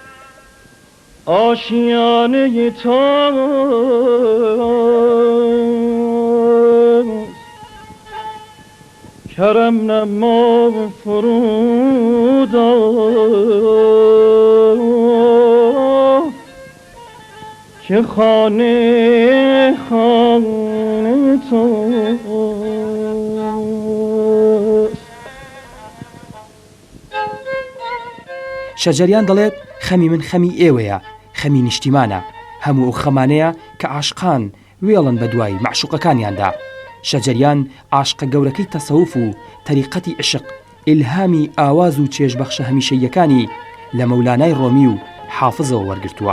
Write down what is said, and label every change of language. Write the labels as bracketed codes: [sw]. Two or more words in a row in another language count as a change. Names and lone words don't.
[fa] آشیانه تو کرم نما فرودا که خانه خانه تو. [ckb] شەجەریان دەڵێت خەمی من خەمی ئێوەیە، خەمی نیشتیمانە، هەموو ئەو خەمانەیە کە عاشقان وێڵن بە دوای معشوقەکانیاندا. شەجەریان عاشقە گەورەکەی تەسەوف و تەریقەتی عشق، ئیلهامی ئاواز و چێژبەخشە هەمیشەیەکانی لە مەولانای ڕۆمی و حافزەوە وەرگرتووە.